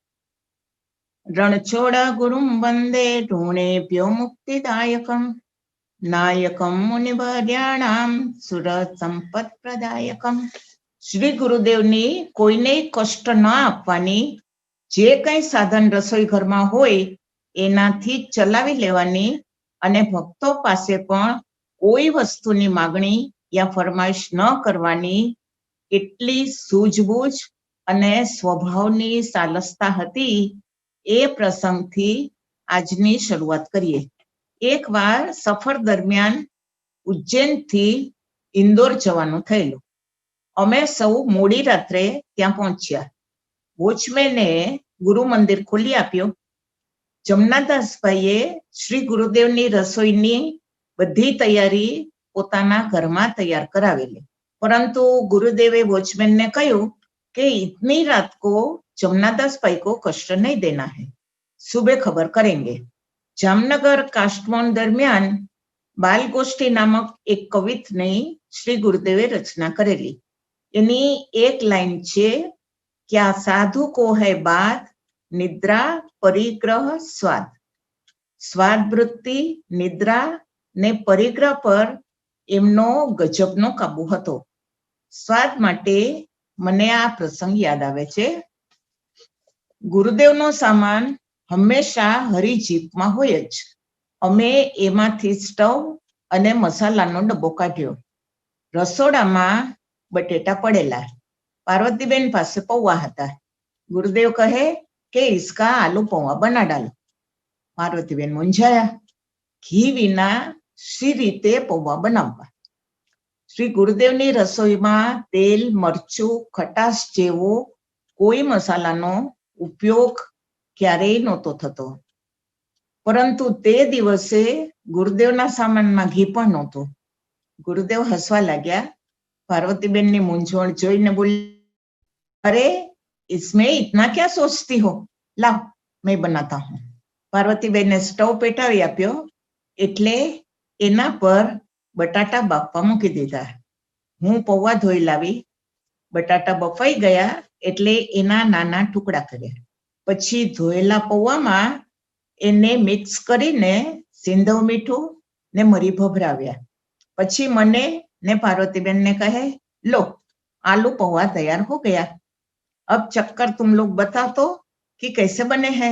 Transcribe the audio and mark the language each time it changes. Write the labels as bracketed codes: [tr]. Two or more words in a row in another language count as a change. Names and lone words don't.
[sa] रणछोड़ गुरुं वंदे ऋणेभ्यो मुक्तिदायकं नायकं मुनिवर्याणां सुरत संपत् प्रदायकं। [gu] શ્રી ગુરુદેવની કોઈને કષ્ટ ન આપવાની, જે કઈ સાધન રસોઈ ઘર મેં હોય એનાથી ચલાવી લેવાની અને ભક્તો પાસે પણ કોઈ વસ્તુની માગણી યા ફરમાઈશ ન કરવાની એટલી સૂઝબૂઝ અને સ્વભાવની સાલસતા હતી। એ પ્રસંગથી આજની શરૂઆત કરીએ। એકવાર સફર દરમિયાન ઉજ્જૈનથી ઇન્દોર જવાનું થયેલું। અમે સૌ મોડી રાત્રે ત્યાં પહોંચ્યા। વોચમેને ગુરુ મંદિર ખોલી આપ્યું। જમનાદાસભાઈએ શ્રી ગુરુદેવની રસોઈની બધી તૈયારી પોતાના ઘરમાં તૈયાર કરાવેલી, [hi] परंतु गुरुदेवे वॉचमैन ने कहा कि इतनी रात को जमनादास भाई को कष्ट नहीं देना है, सुबह खबर करेंगे। [gu] જામનગર કાસ્ટમોન દરમિયાન બાલ ગોષ્ઠી નામક એક કવિતની શ્રી ગુરુદેવે રચના કરેલી। એની એક લાઇન છે, [hi] क्या साधु को है बात निद्रा परिग्रह स्वाद। [gu] સ્વાદ વૃત્તિ, નિદ્રા ને પરિગ્રહ પર એમનો ગજબનો કાબૂ હતો। સ્વાદ માટે મને આ પ્રસંગ યાદ આવે છે। ગુરુદેવનો સામાન હમેશા હરી જીપમાં હોય જ। અમે એમાંથી સ્ટવ અને મસાલાનો ડબ્બો કાઢ્યો। રસોડામાં બટેટા પડેલા। પાર્વતીબેન પાસે પૌવા હતા। ગુરુદેવ કહે કે [hi] इसका आलू पौवा बना डालो। [gu] પાર્વતીબેન મૂંઝાયા, ઘી વિના શી રીતે પૌવા બનાવવા। શ્રી ગુરુદેવની રસોઈમાં તેલ, મરચું, ખટાશ જેવો કોઈ મસાલાનો ઉપયોગ ક્યારેય નહોતો થતો, પરંતુ તે દિવસે ગુરુદેવના સામાનમાં ઘી પણ નહોતું। ગુરુદેવ હસવા લાગ્યા। પાર્વતીબેનની મૂંઝવણ જોઈને બોલી, [hi] अरे इसमें इतना क्या सोचती हो, लाओ मैं बनाता हूं। [gu] પાર્વતીબેને સ્ટવ પેટાવી આપ્યો એટલે એના પર બટાટા બાફવા મૂકી દીધા। હું પૌવા ધોઈ લાવી। બટાટા બફાઈ ગયા એટલે એના નાના ટુકડા કર્યા। પછી ધોયેલા પૌવામાં એને મિક્સ કરીને સિંધવ મીઠું ને મરી ભભરાવ્યા। પછી મને ને પાર્વતીબેન ને કહે, [hi] लो आलू पौवा तैयार हो गया, अब चक्कर तुम लोग बता तो कि कैसे बने हैं।